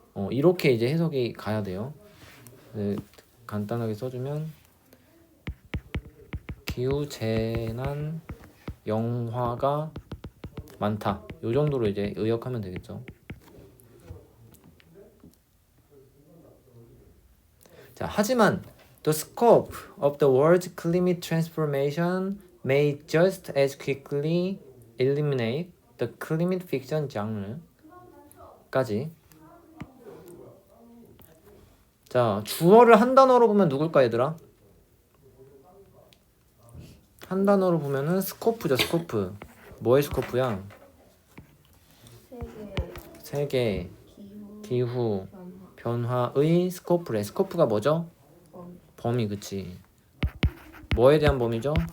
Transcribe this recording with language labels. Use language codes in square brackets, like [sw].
[ko] 이렇게 이제 해석이 가야 돼요. 네, 간단하게 써주면 기후 재난 영화가 많다. 요 정도로 이제 의역하면 되겠죠. 자, 하지만 [en] the scope of the world's climate transformation may just as quickly eliminate the climate fiction genre까지. [ko] 자, 주어를 한 단어로 보면 누굴까 얘들아? 한 단어로 보면은 스코프죠, 스코프. 뭐의 스코프야? 세계 기후 변화의 스코프래. 스코프가 뭐죠? 범위, 그치. 뭐에 대한 범위죠?